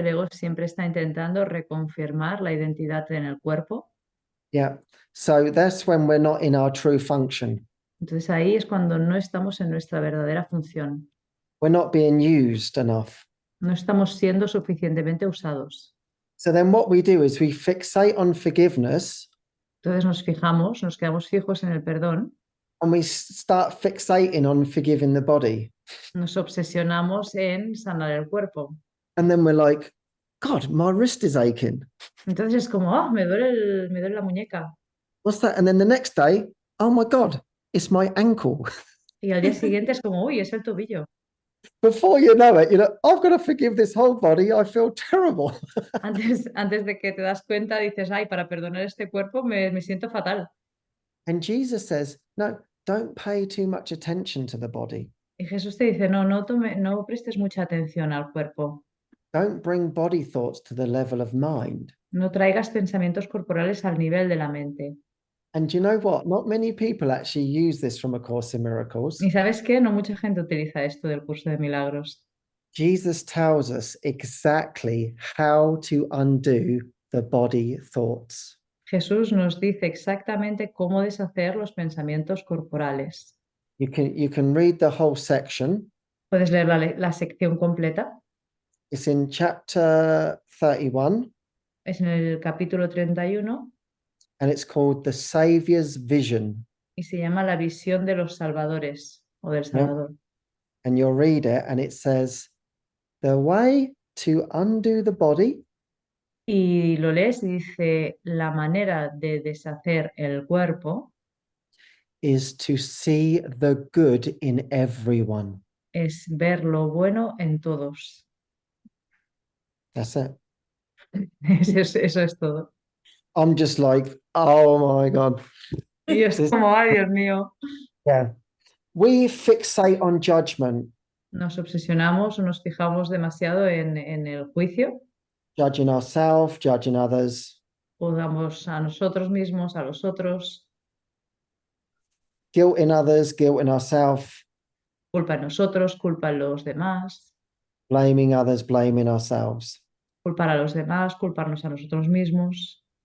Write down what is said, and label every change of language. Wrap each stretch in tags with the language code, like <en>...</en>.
<es>el ego siempre está intentando reconfirmar la identidad en el cuerpo.</es> <en>Yeah. So that's when we're not in our true function.</en> <es>Entonces ahí es cuando no estamos en nuestra verdadera función.</es> <en>We're not being used enough.</en> <es>No estamos siendo suficientemente usados.</es> <en>So then what we do is we fixate on forgiveness.</en> <es>Entonces nos quedamos fijos en el perdón.</es> <en>And we start fixating on forgiving the body.</en> <es>Nos obsesionamos en sanar el cuerpo.</es> <en>And then we're like, God, my wrist is aching.</en> <es>Entonces es como, oh, me duele la muñeca.</es> <en>What's that? And then the next day, oh my God, it's my ankle.</en> <es>Y al día siguiente es como, uy, es el tobillo.</es> <en>Before you know it, I've got to forgive this whole body. I feel terrible.</en> <es>Antes de que te das cuenta, dices, ay, para perdonar este cuerpo me siento fatal.</es> <en>And Jesus says, no, don't pay too much attention to the body.</en> <es>Y Jesús te dice, no prestes mucha atención al cuerpo.</es> <en>Don't bring body thoughts to the level of mind.</en> <es>No traigas pensamientos corporales al nivel de la mente.</es> <en>And you know what? Not many people actually use this from A Course in Miracles.</en> <es>¿Y sabes qué? No mucha gente utiliza esto del curso de milagros.</es> <en>Jesus tells us exactly how to undo the body thoughts.</en> <es>Jesús nos dice exactamente cómo deshacer los pensamientos corporales.</es> <en>You can read the whole section.</en> <es>Puedes leer la sección completa.</es> <en>It's in chapter 31.</en> <es>Es en el capítulo 31.</es> <en>And it's called The Saviour's Vision.</en> <es>Y se llama La visión de los salvadores o del Salvador.</es> <en>And you'll read it and it says, the way to undo the body.</en> <es>Y lo lees y dice, la manera de deshacer el cuerpo</es> <en>is to see the good in everyone.</en> <es>es ver lo bueno en todos.</es> <en>That's it.</en> <es>Eso es todo.</es> <en>I'm just like, oh my God.</en> <es>Y es</es> <en>This-</en> <es>como, ay, Dios mío,</es> <en>yeah. We fixate on judgment,</en> <es>nos obsesionamos o nos fijamos demasiado en el juicio,</es> <en>judging ourselves, judging others,</en> <es>juzgamos a nosotros mismos, a los otros,</es> <en>guilt in others, guilt in ourselves,</en> <es>culpa en nosotros, culpa en los demás,</es> <en>blaming others, blaming ourselves.</en> <es>culpar a los demás, culparnos a nosotros mismos.</es>